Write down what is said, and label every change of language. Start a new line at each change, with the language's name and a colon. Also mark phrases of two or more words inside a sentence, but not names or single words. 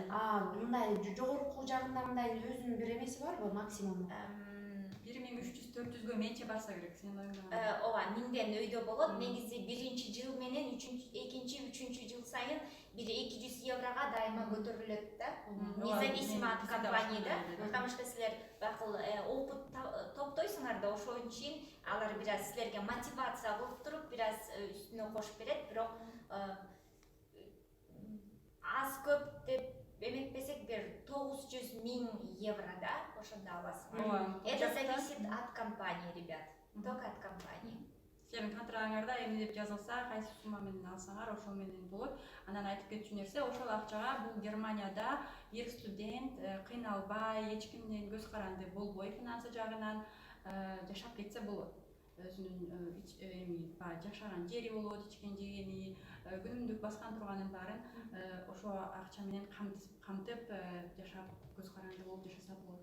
Kyrgyz: Мындай жогорку жагында мындай өзүнүн бир эмеси барбы, максимуму? 1300-400гө менче барса керек, сен оюңда. Ооба, 1000ден өйдө болот. Негизи биринчи жыл менен экинчи, үчүнчү жыл сайын бир 200 еврога дайыма көтөрүлөт да.
Russian: Независимо от компании да. Потому что
Kyrgyz: силер бакыл опыт топтойсуңар да, ошон үчүн алар бир аз силерге мотивация кылып туруп, бир аз үстүнө кошуп берет, бирок аз көп деп эметпесек бир 900 000 евро да, ошондо аласың.
Russian: Это зависит от компании, ребят. Только от компании.
Kyrgyz: Силердин контрагыңарда эмне деп жазылса, кайсы сумма менен алсаңар, ошол менен болот. Анан айтып кетчү нерсе, ошол акчага бул Германияда бир студент кыйналбай, эч кимден көз каранды болбой финансы жагынан жашап кетсе болот. Өзүнүн жашаган жери болот, ичкен жегени, күнүмдүк баскан турганын баарын ошо акча менен камтып жашап көз каранды болуп жашаса болот.